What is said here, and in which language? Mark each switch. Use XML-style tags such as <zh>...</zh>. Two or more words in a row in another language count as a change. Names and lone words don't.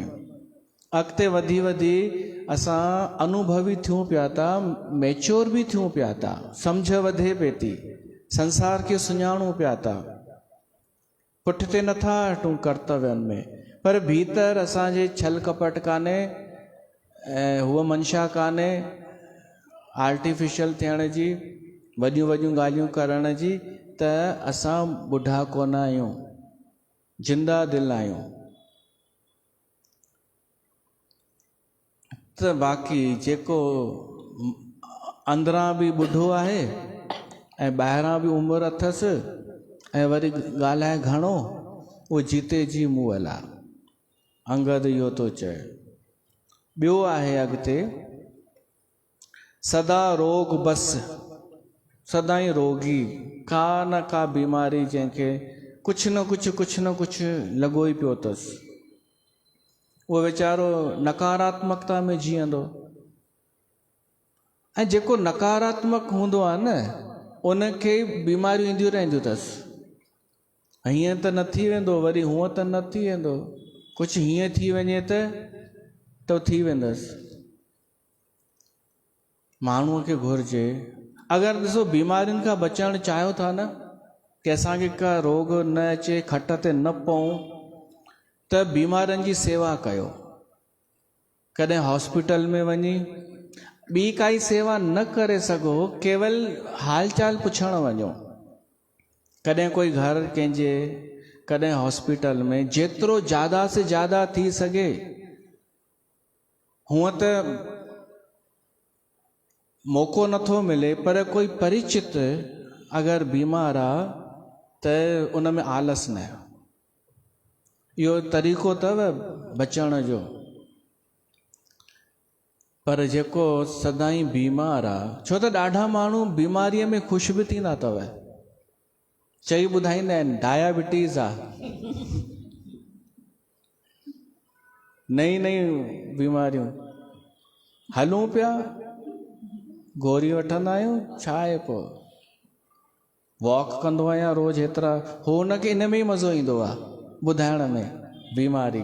<sd>अॻिते वधी वधी असां अनुभवी थियूं पिया था, मैच्योर बि थियूं पिया था, सम्झ वधे पई थी, संसार खे सुञाणूं पिया था, पुठिते नथा हटूं कर्तव्यनि में, पर भीतर असांजे छल कपट कान्हे ऐं हूअ मंशा कान्हे आर्टिफिशियल थियण जी, वॾियूं वॾियूं ॻाल्हियूं करण जी, त असां ॿुढा कोन आहियूं, जिंदा दिलि आहियूं। त बाक़ी जेको अंदरां बि ॿुढो आहे ऐं ॿाहिरां बि उमिरि अथसि ऐं वरी ॻाल्हाए घणो, उहो जीते जी मुअल आहे। अंगद इहो थो चए। ॿियो आहे अॻिते, सदा रोग बस, सदाई रोगी, का न का बीमारी जंहिंखे कुझु न कुझु लॻो ई पियो अथसि। उहो वीचारो नकारात्मकता में जीअंदो, ऐं जेको नकारात्मक हूंदो आहे न उनखे बीमारियूं ईंदियूं रहंदियूं अथसि। हीअं त न थी वेंदो, वरी हूअं त न थी वेंदो, कुझु हीअं थी वञे त थी वेंदसि। माण्हूअ खे घुरिजे, अगरि ॾिसो बीमारियुनि खां बचणु चाहियो था न, कि असांखे का रोग न अचे, खट ते न पऊं, त बीमारनि जी सेवा कयो। कॾहिं हॉस्पिटल में वञी ॿी काई सेवा न करे सघो, केवल हाल चाल पुछण वञो। कॾहिं कोई घर कंहिंजे, कॾहिं हॉस्पिटल में, जेतिरो ज़्यादा से ज़्यादा थी सघे। हूअं त मौक़ो नथो मिले, पर कोई परिचित अगरि बीमार आहे त उन में आलस न। इहो तरीक़ो अथव बचण जो। पर जेको सदाई बीमार आहे, छो त ॾाढा माण्हू बीमारीअ में ख़ुशि बि थींदा अथव, चई ॿुधाईंदा आहिनि डायबिटीज़ आहे, नई नई बीमारियूं, हलूं पिया गोरी वठंदा आहियूं, छा आहे पोइ वॉक कंदो आहियां रोज़ हेतिरा, हो हुनखे इन में ई मज़ो ईंदो आहे ॿुधाइण में बीमारी।</sd>